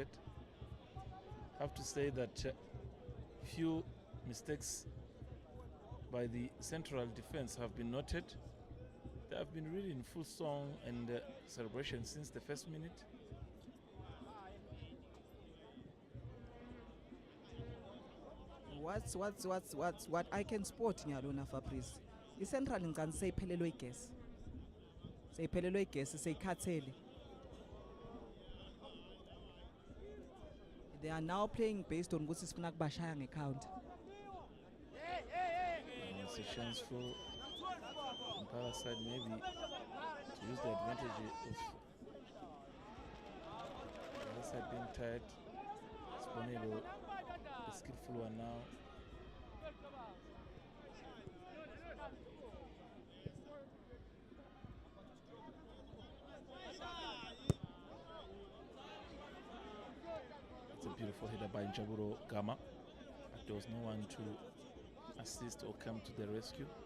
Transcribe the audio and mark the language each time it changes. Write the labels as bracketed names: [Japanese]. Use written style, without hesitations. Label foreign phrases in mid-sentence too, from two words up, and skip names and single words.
[English] Have to say that few mistakes by the central defense have been noted. They have been really in full song and celebration since the first minute. What I can spot nyalona Fabrice. [North Ndebele] Central ngani seyiphelelwe igas. Seyiphelelwe igas seyikhathele. [English] They are now playing based on ukuthi [North Ndebele] sifuna kubashaya ngecounter. [English] It's a chance for Mpaka side maybe to use the advantage of the other side being tired. Sponelo, the skillful one now. It's a beautiful header by Njaburo Gama, but there was no one to assist or come to the rescue.